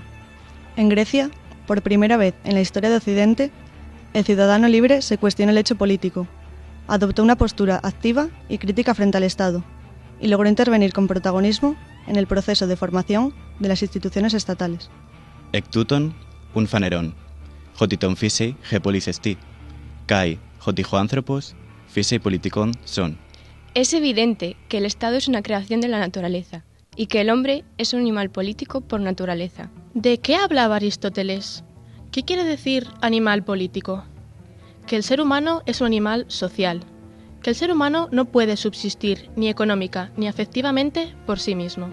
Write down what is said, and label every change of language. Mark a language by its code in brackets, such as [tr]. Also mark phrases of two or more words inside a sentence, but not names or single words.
[es] En Grecia, por primera vez en la historia de Occidente, el ciudadano libre se cuestionó el hecho político, adoptó una postura activa y crítica frente al Estado, y logró intervenir con protagonismo en el proceso de formación de las instituciones estatales. [el] Ἐκ τούτων οὖν φανερὸν, ὅτι τῶν φύσει ἡ πόλις ἐστί, καὶ ὅτι ὁ ἄνθρωπος φύσει πολιτικὸν ζῷον. [es] Es evidente que el Estado es una creación de la naturaleza y que el hombre es un animal político por naturaleza. ¿De qué hablaba Aristóteles? ¿Qué quiere decir animal político? Que el ser humano es un animal social, que el ser humano no puede subsistir ni económica ni afectivamente por sí mismo.